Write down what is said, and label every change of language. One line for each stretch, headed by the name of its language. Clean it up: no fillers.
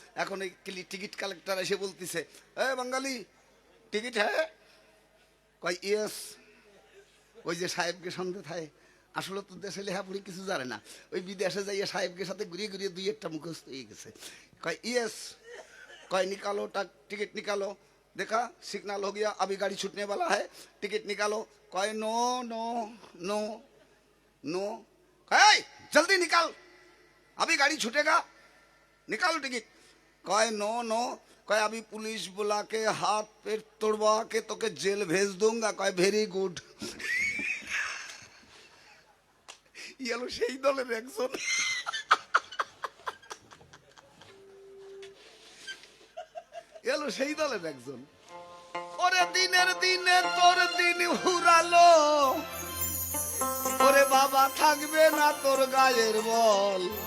Bangla: এখন এই ticket collector এসে বলতেছে এ বাঙালি টিকিট হ্যাঁ? কয় ইয়েস। ওই যে সাহেবকে সন্দেহ থাকে, আসলে তো দেশে লেখাপড়ি কিছু জানে না, ওই বিদেশে যাইয়া সাহেবকে সাথে ঘুরিয়ে ঘুরিয়ে দুই একটা মুখস্থ হয়ে গেছে। কয় ইয়েস।
Hindi: কয় निकालो टिकट निकालो, देखा सिग्नल हो गया, अभी गाड़ी छूटने वाला है, टिकट निकालो। कहे
English: No no no no.
Hindi: कहे जल्दी निकाल, अभी गाड़ी छूटेगा, निकालो टिकट। कहे
English: No no.
Hindi: कहे अभी पुलिस बुला के हाथ पेट तोड़वा के तो के जेल भेज दूंगा।
English: कहे very good.
Bangla: ये हलो সেই দলের একজন। এলো সেই দলের একজন। ওরে দিনের দিনে তোর দিন ফুরালো, ওরে বাবা থাকবে না তোর গায়ের বল।